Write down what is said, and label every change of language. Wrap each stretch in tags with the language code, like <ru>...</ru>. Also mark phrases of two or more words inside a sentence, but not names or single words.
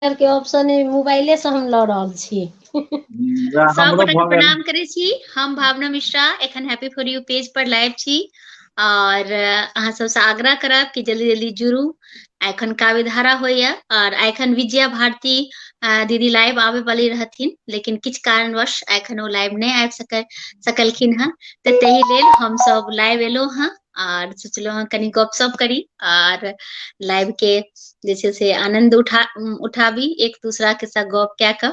<mai>के ऑप्शन मोबाइले से हम लऽ रहल छी। सब हमरो गोटा के भऽ गेल। प्रणाम करे छी। हम भावना मिश्रा एखन हैप्पी फॉर यू पेज पर लाइव छी और अहाँ सबसे आग्रह करब कि जल्दी जल्दी जुड़ू। एखन काव्य धारा होइया और एखन विजया भारती दीदी लाइव आबे वाली रहथिन, लेकिन किछ कारणवश एखन ओ लाइव नहीं आबि सकलखिन हँ। तऽ तही लेल हम सब लाइव एलो हँ और सोचलो हँ कनी गपशप करी और लाइव के जे छै से आनंद उठाबी एक दूसरा के साथ गप कए कऽ।</mai>